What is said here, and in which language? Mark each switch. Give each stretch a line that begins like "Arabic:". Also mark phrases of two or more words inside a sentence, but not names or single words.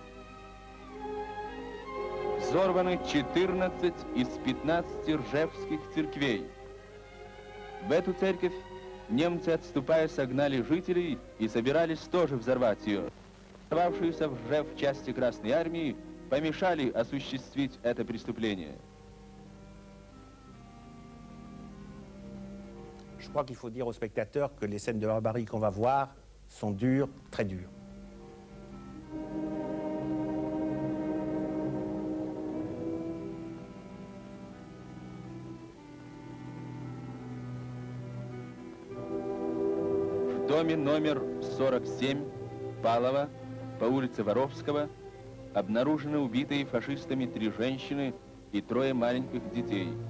Russian: Взорваны 14 из 15 ржевских церквей. В эту церковь немцы, отступая, согнали жителей и собирались тоже взорвать ее. Остававшиеся в Ржев части Красной Армии помешали осуществить это преступление.
French: Je crois qu'il faut dire aux spectateurs que les scènes de barbarie qu'on va voir sont dures, très dures.
Russian: В доме номер 47 Палова по улице Воровского обнаружены убитые фашистами 3 женщины и 3 маленьких детей.